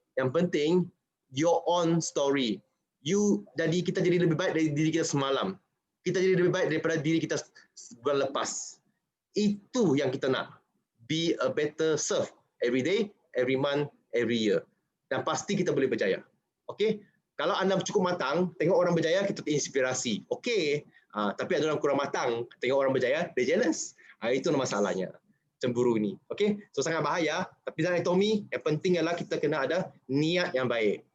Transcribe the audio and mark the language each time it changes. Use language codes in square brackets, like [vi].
[ms] Yang penting, [en] your own story. [ms] Kita jadi lebih baik dari diri kita semalam. Kita jadi lebih baik daripada diri kita bulan lepas. Itu yang kita nak. [en] Be a better self every day, every month, every year. [ms] Dan pasti kita boleh berjaya. Okey? Kalau anda cukup matang, tengok orang berjaya, kita terinspirasi. Okey. Tapi ada orang kurang matang, tengok orang berjaya, dia jealous. Itu masalahnya. Cemburu ni. Okey? So sangat bahaya. Tapi dalam Tommy, yang penting adalah kita kena ada niat yang baik.